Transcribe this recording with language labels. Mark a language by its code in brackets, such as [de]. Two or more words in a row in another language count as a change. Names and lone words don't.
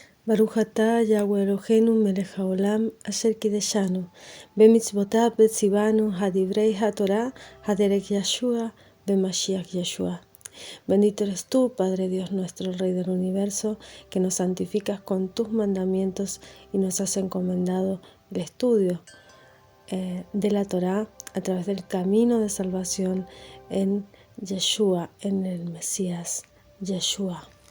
[he] ברוך אתה יהוה אלוהינו מלך העולם אשר קדשנו במצוותיו וציוונו בדברי התורה בדרך ישוע במשיח ישוע. [es] Bendito eres tú, Padre Dios nuestro, Rey del universo, que nos santificas con tus mandamientos y nos has encomendado el estudio de la Torá a través del camino de salvación en Yeshua, en el Mesías Yeshua.